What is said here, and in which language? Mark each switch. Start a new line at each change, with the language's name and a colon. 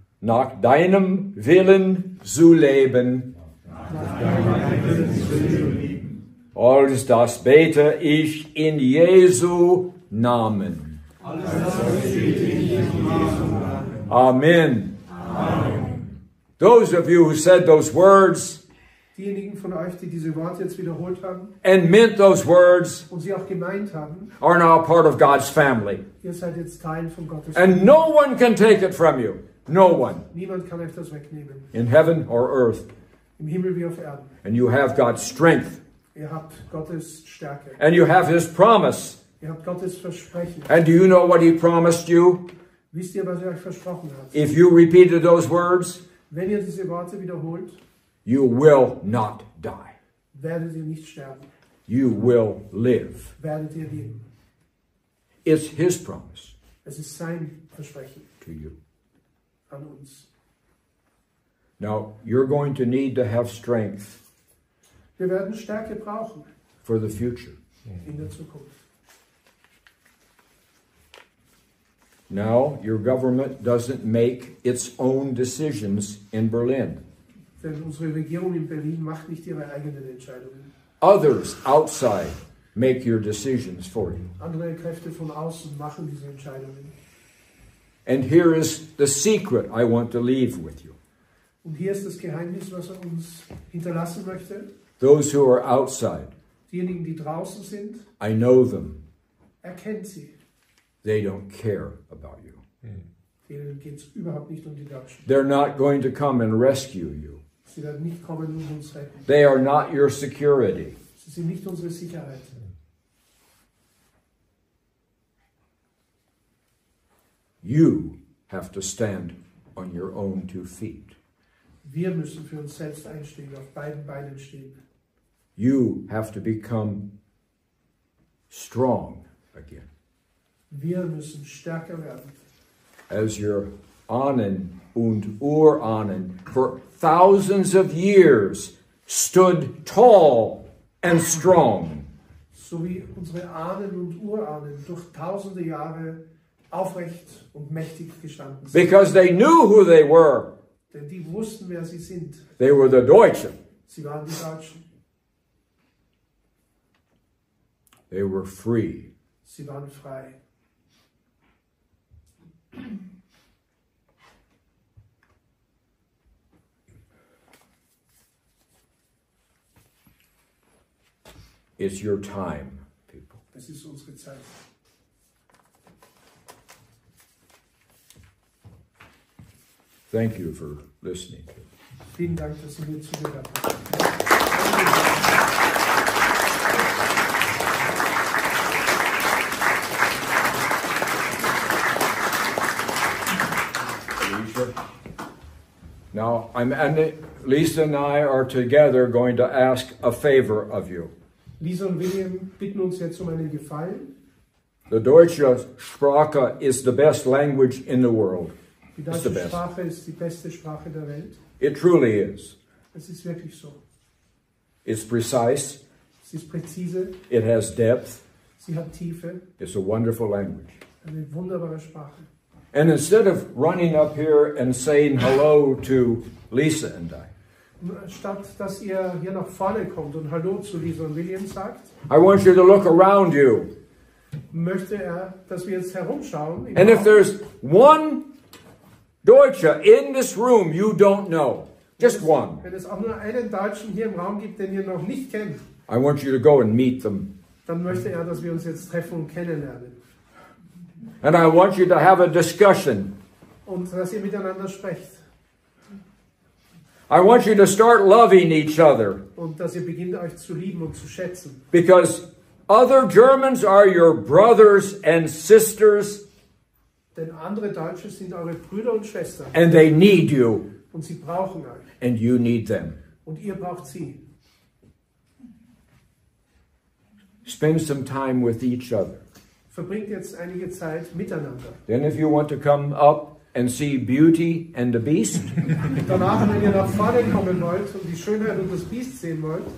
German: nach deinem Willen zu leben. Alles das bete ich in Jesu Namen. alles das bete ich in Jesu Namen. Amen. Amen.
English: Those of you who said those words
German: Diejenigen von euch, die diese Worte jetzt wiederholt haben
English: and meant those words
German: und sie auch gemeint haben,
English: are now part of God's family.
German: ihr seid jetzt Teil von Gottes
English: And no one can take it from you. No one.
German: Niemand kann euch das wegnehmen.
English: In heaven or earth.
German: Im Himmel wie auf Erden.
English: And you have God's strength.
German: Ihr habt Gottes Stärke.
English: And you have His promise.
German: Ihr habt Gottes Versprechen.
English: And do you know what He promised you?
German: Wisst ihr, was er euch versprochen hat?
English: If you repeated those words,
German: Wenn ihr diese Worte wiederholt,
English: you will not die.
German: werdet ihr nicht sterben.
English: You will live.
German: Werdet ihr leben.
English: It's His promise
German: Es ist sein Versprechen
English: to you.
German: an uns.
English: Now, you're going to need to have strength
German: Wir werden Stärke brauchen
English: for the future.
German: in der Zukunft.
English: Now, your government doesn't make its own decisions in Berlin.
German: Denn unsere Regierung in Berlin macht nicht ihre eigenen Entscheidungen.
English: Others outside make your decisions for you.
German: Andere Kräfte von außen machen diese Entscheidungen.
English: And here is the secret I want to leave with you.
German: Und hier ist das Geheimnis, was er uns hinterlassen möchte.
English: Those who are outside,
German: Diejenigen, die draußen sind,
English: I know them.
German: erkennt sie.
English: They don't care about you.
German: Denen geht es überhaupt nicht um die Deutschen.
English: They're not going to come and rescue you.
German: Sie werden nicht kommen und uns retten.
English: They are not your security.
German: Sie sind nicht unsere Sicherheit.
English: You have to stand on your own 2 feet.
German: Wir müssen für uns selbst einstehen, auf beiden Beinen stehen.
English: You have to become strong again.
German: Wir müssen stärker werden.
English: As your
German: Ahnen und Urahnen
English: for thousands of years stood tall and strong.
German: So wie unsere Ahnen und Urahnen durch tausende Jahre aufrecht und mächtig gestanden sind.
English: Because they knew who they were.
German: Denn die wussten, wer sie sind.
English: They were the Deutschen.
German: Sie waren die Deutschen.
English: They were free.
German: Sie waren frei.
English: It's your time, people.
German: Das ist unsere Zeit.
English: Thank you for listening.
German: Vielen Dank, dass Sie mir zugehört haben.
English: Now, Lisa and I are together going to ask a favor of you.
German: Lisa und William bitten uns jetzt um einen Gefallen.
English: The
German: deutsche Sprache
English: is the best language in the world.
German: Die deutsche Sprache ist die beste Sprache der Welt.
English: It truly is.
German: Es ist wirklich so.
English: It's precise.
German: Sie ist präzise.
English: It has depth.
German: Sie hat Tiefe.
English: It's a wonderful language.
German: Eine wunderbare Sprache.
English: And instead of running up here and saying hello to Lisa and I,
German: Statt dass ihr hier nach vorne kommt und Hallo zu Lisa und William sagt,
English: I want you to look around you.
German: Möchte er, dass wir jetzt herumschauen.
English: And if there's one Deutsche in this room you don't know, just one,
German: Wenn es auch nur einen Deutschen hier im Raum gibt, den ihr noch nicht kennt,
English: I want you to go and meet them.
German: dann möchte er, dass wir uns jetzt treffen und kennenlernen.
English: And I want you to have a discussion.
German: Und dass ihr miteinander sprecht.
English: I want you to start loving each other.
German: Und dass ihr beginnt, euch zu lieben und zu schätzen.
English: Because other Germans are your brothers and sisters.
German: Denn andere Deutsche sind eure Brüder und Schwestern.
English: And they need you.
German: Und sie brauchen euch.
English: And you need them.
German: Und ihr braucht sie.
English: Spend some time with each other.
German: Verbringt jetzt einige Zeit miteinander.
English: Then if you want to come up and see Beauty and the Beast,
German: Danach, wenn ihr nach vorne kommen wollt und die Schönheit und das Biest sehen wollt,